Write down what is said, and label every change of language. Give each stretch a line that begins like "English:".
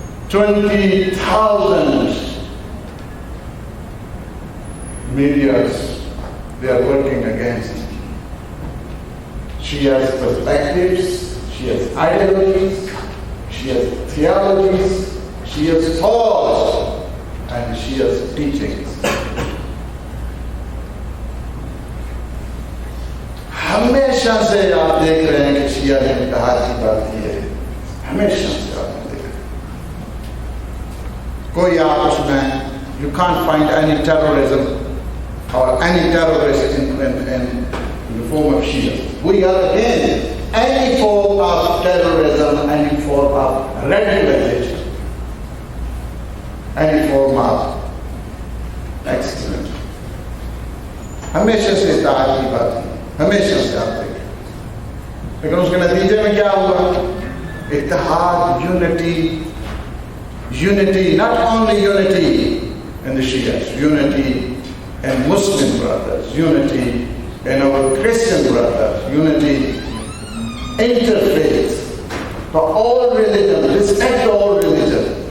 English: 20,000 medias, they are working against Shia's perspectives, Shia's ideologies, Shia's theologies, Shia's thoughts, and Shia's teachings.
Hindi: हमेशा से आप देख रहे हैं कि शिया ने इत्तेहाद की बात की है, हमेशा से आप देख रहे हैं। कोई आप उसमें,
English: you can't find any terrorism or any terrorist in the form of Shia. We are against any form of terrorism, any form of radicalization, any form of extremism.
Hindi: हमेशा से इत्तेहाद की बात की, हमेशा से आप देखें, लेकिन उसके नतीजे में क्या हुआ?
English: इत्तेहाद, unity, not only unity in the Shias, unity in Muslim brothers, unity in our Christian brothers, unity, interfaith, for all religion, respect all religion.